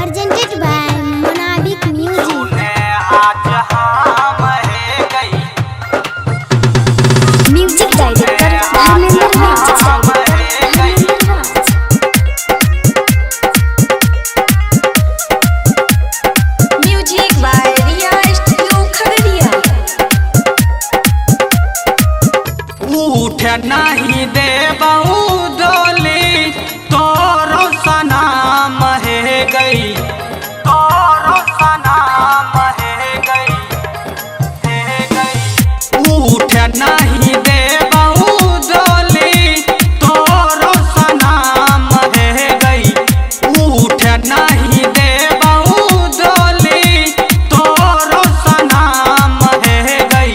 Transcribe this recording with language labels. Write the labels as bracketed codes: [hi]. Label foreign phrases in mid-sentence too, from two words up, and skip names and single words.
[en] presented by Monadic Music. Music director Dharmender Raj. Music by Riya Studio Khagadiya. [anp] उठ नहीं देबऊ डोली तोरो सनाम है गई, तोरो सनाम है गई, उठ नहीं देबऊ डोली तोरो सनाम है गई, उठ नहीं देबऊ डोली तोरो सनाम है गई।